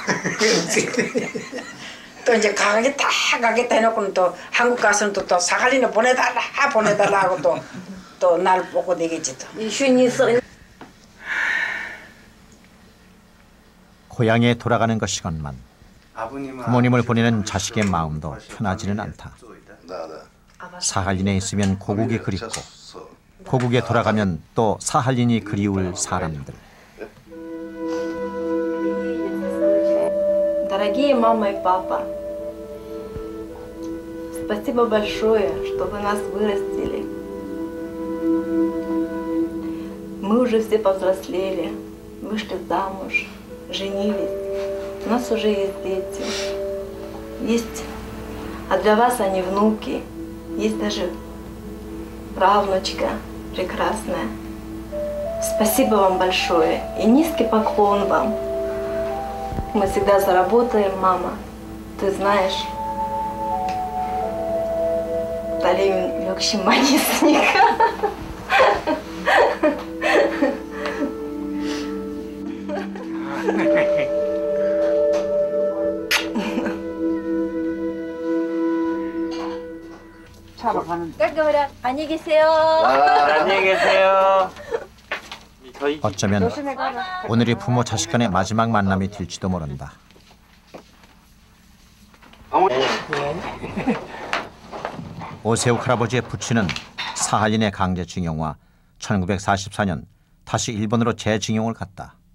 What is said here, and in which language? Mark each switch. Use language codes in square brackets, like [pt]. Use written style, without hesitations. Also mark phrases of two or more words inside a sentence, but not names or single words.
[ko] 또 이제 가겠다 해놓고는 또 한국 가서는 또 사할린에 보내달라 하고 또 날 보고 되겠지 또. 고향에 돌아가는 것이건만 부모님을 보내는 자식의 마음도 편하지는 않다. 사할린에 있으면 고국이 그립고 고국에 돌아가면 또 사할린이 그리울 사람들. [ru] Дорогие мама и папа, спасибо большое, что вы нас вырастили. Мы уже все повзрослели, вышли замуж, женились. У нас уже есть дети. Есть, а для вас они внуки. Есть даже правнучка прекрасная. Спасибо вам большое и низкий поклон вам. Мы всегда заработаем, мама. Ты знаешь, [ko] 달님 욕심 많이 있으니까. [ru] Как говорят, [ko] 안녕히 계세요. 안녕히 계세요. 어쩌면 오늘이 부모 자식 간의 마지막 만남이 될지도 모른다. 오세욱 할아버지의 부친은 사할린의 강제징용과 1944년 다시 일본으로 재징용을 갔다.